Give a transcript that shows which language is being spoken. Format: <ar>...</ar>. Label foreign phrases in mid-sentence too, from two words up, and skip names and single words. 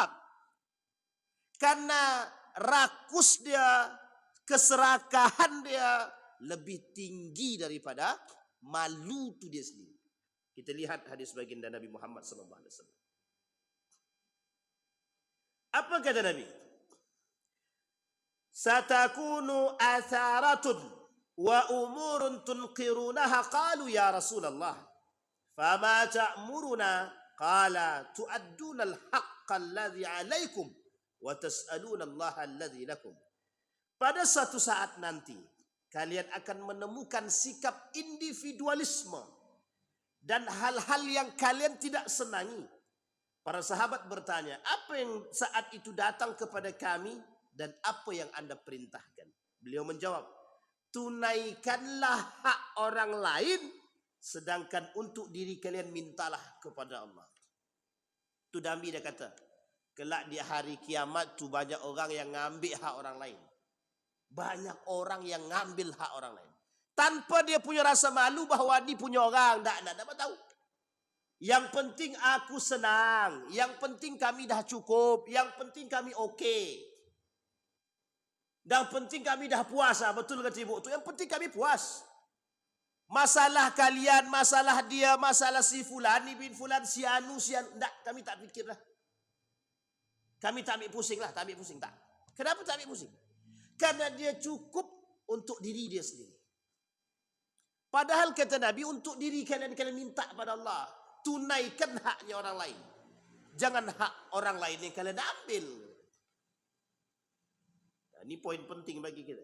<ms>Karena rakus dia, keserakahan dia lebih tinggi daripada malu tu dia sendiri. Kita lihat hadis baginda Nabi Muhammad SAW. Apa kata Nabi?</ms> <ar>ستكون أثرة وأمور تنكرونها. قالوا يا رسول الله، فما تأمرون? قال تؤدون الحق الذي عليكم وتسألون الله الذي لكم.</ar> <id>Pada suatu saat nanti kalian akan menemukan sikap individualisme dan hal-hal yang kalian tidak senangi. Para sahabat bertanya, apa yang saat itu datang kepada kami dan apa yang Anda perintahkan? Beliau menjawab, tunaikanlah hak orang lain, sedangkan untuk diri kalian mintalah kepada Allah.</id> <ms>Tu Nabi dia kata, kelak di hari kiamat tu banyak orang yang ngambil hak orang lain. Banyak orang yang ngambil hak orang lain. Tanpa dia punya rasa malu bahawa ni punya orang. Tak dapat tahu. Yang penting aku senang. Yang penting kami dah cukup. Yang penting kami okey. Dan penting kami dah puas. Betul kata ibu tu. Yang penting kami puas. Masalah kalian, masalah dia, masalah si fulan, bin fulan, si anu, si anu. Tak, kami tak fikir lah. Kami tak ambil pusing lah. Tak ambil pusing, tak. Kenapa tak ambil pusing?</ms> <id>Karena dia cukup untuk diri dia sendiri. Padahal kata Nabi, untuk diri kalian minta pada Allah. Tunaikan haknya orang lain. Jangan hak orang lain yang kalian ambil. Nah, ini poin penting bagi kita.</id>